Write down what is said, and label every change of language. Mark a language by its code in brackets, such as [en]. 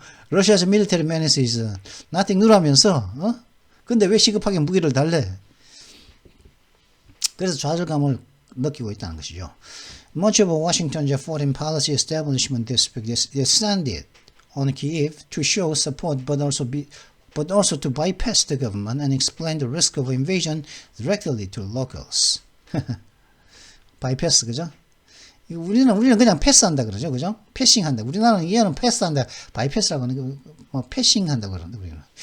[en] Russia's military menace is nothing new [ko] 라면서. 근데 왜 시급하게 무기를 달래? 그래서 좌절감을 느끼고 있다는 것이죠. [en] Much of Washington's foreign policy establishment descended on Kyiv to show support, but also to bypass the government and explain the risk of invasion directly to locals. [ko] bypass, 그죠? 우리는 그냥 패스한다 그러죠, 그죠? 패싱한다. 우리나라는 이해는 패스한다, 바이패스라고 하는 뭐 패싱한다고 그러는데 우리는.